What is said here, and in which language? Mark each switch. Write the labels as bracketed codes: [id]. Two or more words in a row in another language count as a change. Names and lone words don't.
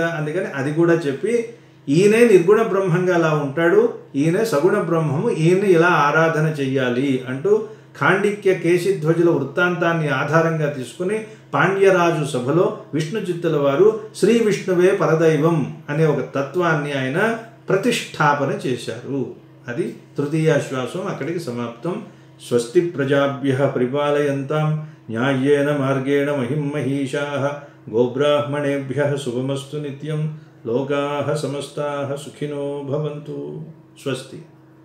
[te] అందుకని అది కూడా చెప్పి ఈయనే నిర్గుణ బ్రహ్మంగా అలా ఉంటాడు, ఈయనే సగుణ బ్రహ్మము, ఈయన ఇలా ఆరాధన చెయ్యాలి అంటూ ఖాండిక్య కేశిధ్వజుల వృత్తాంతాన్ని ఆధారంగా తీసుకుని పాండ్యరాజు సభలో విష్ణు చిత్తుల వారు శ్రీ విష్ణువే పరదైవం అనే ఒక తత్వాన్ని ఆయన ప్రతిష్టాపన చేశారు. అది తృతీయాశ్వాసం అక్కడికి సమాప్తం. [sa] स्वस्ति प्रजाभ्यः परिपालयन्तां न्यायेन मार्गेण महीम्महीशाः गोब्राह्मणेभ्यः शुभमस्तु नित्यं. लोकाः समस्ताः सुखिनो भवन्तु। स्वस्ति.